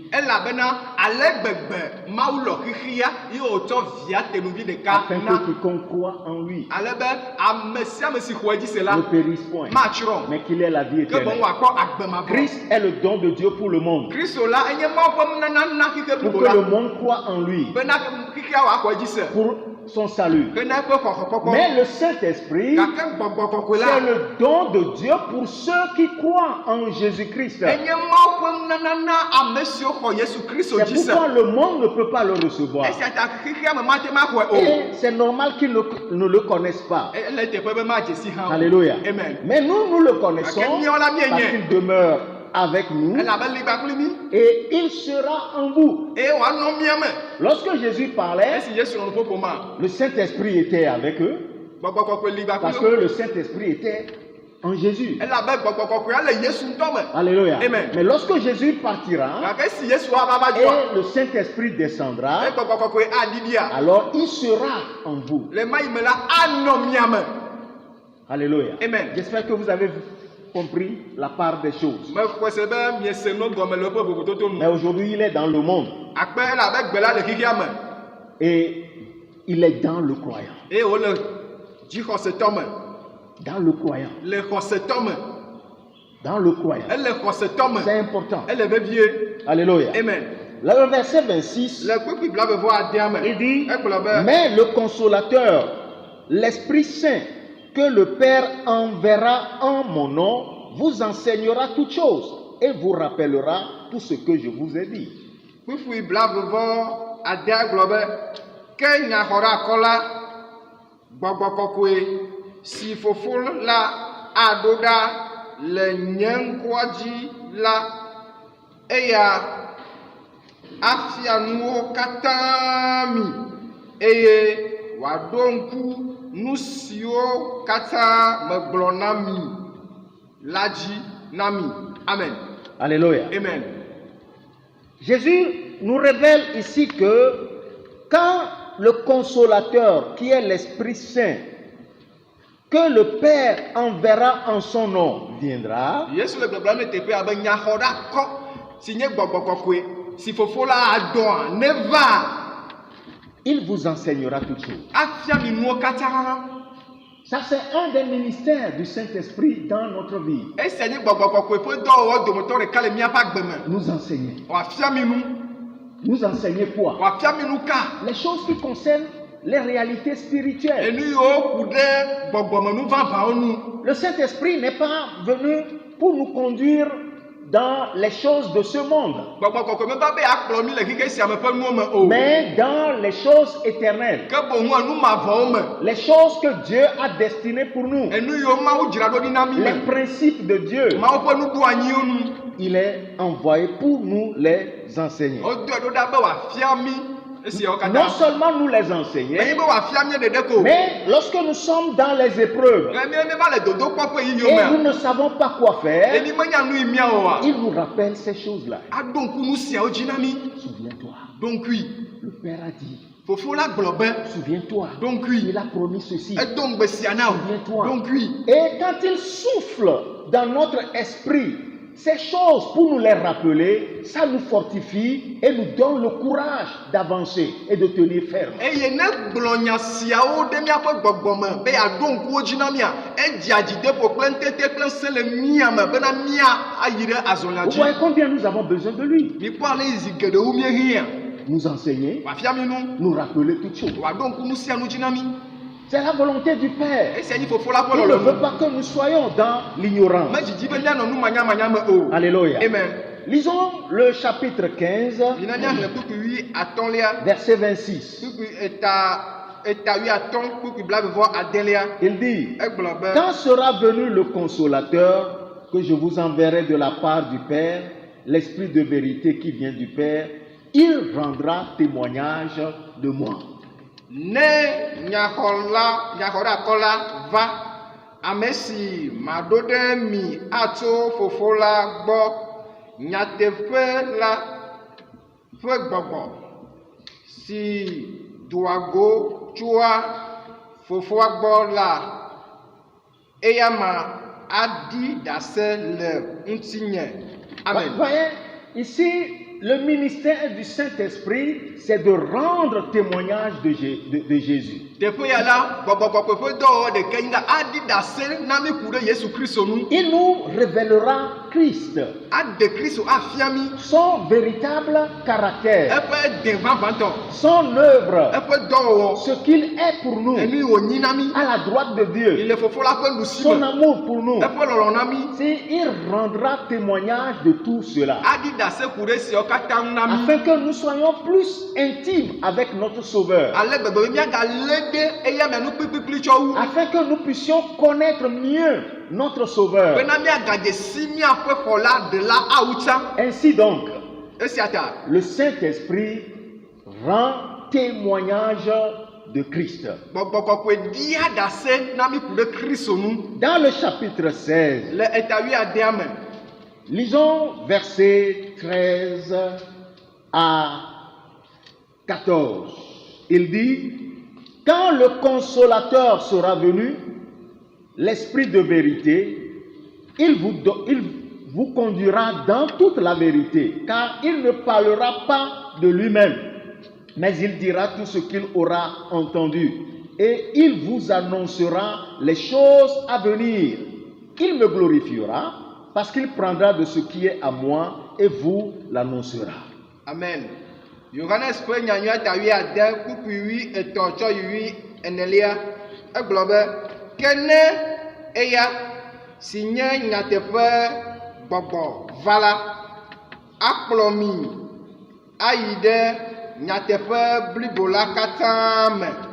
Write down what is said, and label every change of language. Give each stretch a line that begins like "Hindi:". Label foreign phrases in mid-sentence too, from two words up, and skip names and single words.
Ewe: Elabena ale gbegbe Mawu lɔ xexea ye wòtsɔ via tenuvi ɖeka
French: Afin
Ewe: na.
French: que quiconque croit en lui
Ewe: Ale be ame sia ame si xɔ edzi se la
French: ne périsse point,
Ewe: matsrɔ̃.
French: mais qu'il ait la vie
Ewe: Ke boŋ
French: éternelle.
Ewe: wòakpɔ agbe mavɔ.
French: Christ est le don de Dieu pour le monde.
Ewe: Kristo la enye Mawu ƒe nunana na xexe
French: Pour
Ewe: blibo
French: que
Ewe: la.
French: le monde croit en lui,
Ewe: Bena xexea wòaxɔ edzi se.
French: pour son salut.
Ewe: Ke na eƒe xɔxɔkpɔkpɔ.
French: Mais le Saint-Esprit,
Ewe: Gake gbɔgbɔ kɔkɔe
French: c'est
Ewe: la.
French: le don de Dieu pour ceux qui croient en Jésus-Christ.
Ewe: Enye Mawu ƒe nunana na ame siwo xɔ Yesu Kristo
French: C'est
Ewe: dzi se.
French: pourquoi le monde ne peut pas le recevoir.
Ewe: Esia ta xexea me mate maxɔe o.
French: Et c'est normal qu'ils ne le connaissent pas.
Ewe: Ele teƒe be madze si hã o.
French: Alléluia. Amen. Mais nous le connaissons
Ewe: Gake míawo la
French: parce
Ewe: míenye.
French: qu'il demeure avec nous
Ewe: Elabe li kpakpli mi.
French: et il sera en vous.
Ewe: Eye wòanɔ mía me.
French: Lorsque Jésus parlait,
Ewe: Esi Yesu nɔ nuƒo ƒoma.
French: le Saint-Esprit était avec eux
Ewe: Gbɔgbɔ kɔkɔe li
French: parce
Ewe: kpakpli
French: que
Ewe: wo.
French: le Saint-Esprit était en Jésus.
Ewe: Elabe gbɔgbɔ kɔkɔea le Yesu ŋutɔ me.
French: Alléluia. Amen. Mais lorsque Jésus partira
Ewe: Gake esi Yesu ava va dzɔa.
French: et le Saint-Esprit descendra,
Ewe: Eye gbɔgbɔ kɔkɔe aɖiɖia.
French: alors il sera en vous.
Ewe: Le ma yi me la anɔ mía me.
French: Alléluia. Amen. J'espère que vous avez compris la part des choses.
Ewe: Me xɔe se be miese no gɔme le woƒe vovototo
French: Mais
Ewe: nu.
French: aujourd'hui, il est dans le monde
Ewe: Akpe elabe gbe la le xexea me.
French: et il est dans le croyant.
Ewe: Eye wòle dzixɔsetɔ me.
French: Dans le croyant.
Ewe: Le xɔsetɔ me.
French: Dans le croyant.
Ewe: Ele xɔsetɔ me.
French: C'est important.
Ewe: Ele vevie.
French: Alléluia. Amen. Le verset 26,
Ewe: Le kpekpe blavevɔ adea me.
French: il dit,
Ewe: Egblɔ be.
French: mais le consolateur, l'Esprit Saint, que le Père enverra en mon nom, vous enseignera toutes choses et vous rappellera tout ce que je vous ai dit.
Ewe: Kpekpe blavevɔ adea gblɔ be. Ke nyaxɔɖeakɔ la. Gbɔgbɔ kɔkɔe. Si fofo la aɖo ɖa le nye ŋkɔa dzi la. Eya afia nuwo katã mi. Eye wòaɖo ŋku nu siwo katã megblɔ na mi la dzi na mi. Amen. Alléluia. Amen.
French: Jésus nous révèle ici que quand le consolateur, qui est l'Esprit Saint, que le Père enverra en son nom, viendra,
Ewe: Yesu le gbɔgblɔm le teƒe abe nyaxɔɖeakɔ si nye gbɔgbɔ kɔkɔe si fofo la adɔa neva
French: il vous enseignera toutes choses.
Ewe: afia mi nuwo katã.
French: Ça, c'est un des ministères du Saint-Esprit dans notre vie.
Ewe: Esia nye gbɔgbɔ kɔkɔe ƒe dɔwɔwɔ dometɔ ɖeka le míaƒe agbe me.
French: Nous enseigner.
Ewe: Wòafia mi nu.
French: Nous enseigner quoi?
Ewe: Wòafia mi nu ka.
French: Les choses qui concernent les réalités spirituelles.
Ewe: Enu yiwo ku ɖe gbɔgbɔmenu vavãwo nu.
French: Le Saint-Esprit n'est pas venu pour nous conduire dans les choses de ce monde,
Ewe: Gbɔgbɔ kɔkɔe meva be akplɔ mi le xexe sia me ƒe nuwo me o.
French: mais dans les choses éternelles.
Ewe: Ke boŋ enu mavɔwo me.
French: Les choses que Dieu a destinées pour nous.
Ewe: Enu yiwo Mawu dzra ɖo ɖi na mi
French: Les
Ewe: me.
French: principes de Dieu.
Ewe: Mawu ƒe nuɖoanyiwo nu.
French: Il est envoyé pour nous les enseigner.
Ewe: Wodoe ɖo ɖa be wòafia mi esiawo katã.
French: Non seulement nous les
Ewe: Menye
French: enseigner,
Ewe: be wòafia mi ɖeɖe ko.
French: mais lorsque nous sommes dans les épreuves
Ewe: Ke míeva le dodokpɔƒe yiyiwo
French: et nous
Ewe: me.
French: ne savons pas quoi faire,
Ewe: Emi menya nu yi míawoa.
French: il nous rappelle ces choses-là.
Ewe: Aɖo ŋku nu siawo dzi na mi.
French: Souviens-toi,
Ewe: Ɖo ŋkui.
French: le Père a dit,
Ewe: Fofo la gblɔ be.
French: souviens-toi,
Ewe: Ɖo ŋkui.
French: il a promis ceci.
Ewe: Edo ŋgbe sia na wo.
French: Souviens-toi.
Ewe: Ɖo ŋkui.
French: Et quand il souffle dans notre esprit ces choses pour nous les rappeler, ça nous fortifie et nous donne le courage d'avancer et de tenir ferme.
Ewe: Eye ne gblɔ nya siawo ɖe míaƒe gbɔgbɔme be yeaɖo ŋkuwo dzi na mía. Edzia dzideƒo kple ŋutete kple ŋusẽ le mía me bena mía ayi ɖe azɔlia
French: Vous
Ewe: dzi.
French: voyez combien nous avons besoin de lui.
Ewe: Mikpɔ ale yi zi geɖewo míehia.
French: Nous enseigner,
Ewe: Wòafia mi nu.
French: nous rappeler toutes choses.
Ewe: Wòaɖo ŋku nu sia nu dzi na mi.
French: C'est la volonté du Père.
Ewe: Esia nyi fofo la ƒe
French: Il ne veut
Ewe: lɔlɔ̃nu.
French: pas que nous soyons dans l'ignorance.
Ewe: Medzidzi be míanɔ nu manyamanya me o.
French: Alléluia. Amen. Lisons le chapitre 15,
Ewe: Yina míaxlẽ kpukpui 10
French: verset 26.
Ewe: kpukpui eta 10 kpukpui 21.
French: Il dit,
Ewe: Egblɔ be.
French: quand sera venu le consolateur que je vous enverrai de la part du Père, l'Esprit de vérité qui vient du Père, il rendra témoignage de moi.
Ewe: Ne nyaxɔɖeakɔ la va, ame si maɖo ɖe mi atso fofo la gbɔ, nyateƒe la ƒe gbɔgbɔ si doago tsoa fofoa gbɔ la eya ma adi dase le ŋutinye. Amen.
French: Voyez, ici, le ministère du Saint-Esprit, c'est de rendre témoignage de Jésus.
Ewe: Teƒe ya la gbɔgbɔ kɔkɔe ƒe dɔwɔwɔ ɖeke nye adi dase na mi ku ɖe Yesu Kristo nu.
French: Il nous révélera Christ,
Ewe: Ade Kristo afia mi
French: son véritable caractère,
Ewe: eƒe de vavãtɔ,
French: son œuvre,
Ewe: eƒe dɔwɔwɔ,
French: ce qu'il est pour nous,
Ewe: enu wònyi na mi.
French: à la droite de Dieu,
Ewe: Le fofo la ƒe
French: son
Ewe: ɖusime,
French: amour pour nous.
Ewe: eƒe lɔlɔ na mi.
French: Si il rendra témoignage de tout cela,
Ewe: Adi dase ku ɖe siawo katã ŋu na mi.
French: afin que nous soyons plus intimes avec notre Sauveur,
Ewe: Ale gbegbe be míagalé ɖe eya mea nu kpikpikpli tsɔ wu.
French: afin que nous puissions connaître mieux notre Sauveur.
Ewe: Bena míagadze si míaƒe xɔla ɖela awu tsã.
French: Ainsi donc,
Ewe: Esia ta,
French: le Saint-Esprit rend témoignage de Christ.
Ewe: gbɔgbɔ kɔkɔe dia dase na mi ku ɖe Kristo nu.
French: Dans le chapitre 16,
Ewe: Le eta wuiadea me,
French: lisons versets 13 à 14. Il dit, quand le consolateur sera venu, l'Esprit de vérité, il vous conduira dans toute la vérité, car il ne parlera pas de lui-même, mais il dira tout ce qu'il aura entendu, et il vous annoncera les choses à venir. Il me glorifiera, parce qu'il prendra de ce qui est à moi, et vous l'annoncera. amen.
Ewe: Yohanes ƒe nyanyua eta wuiade kpukpui wui etɔ̃ tsɔ yi wui enelia. Egblɔ be, ke ne eya si nye nyateƒe gbɔgbɔ va la, akplɔ mi ayi ɖe nyateƒe blibo la katã me,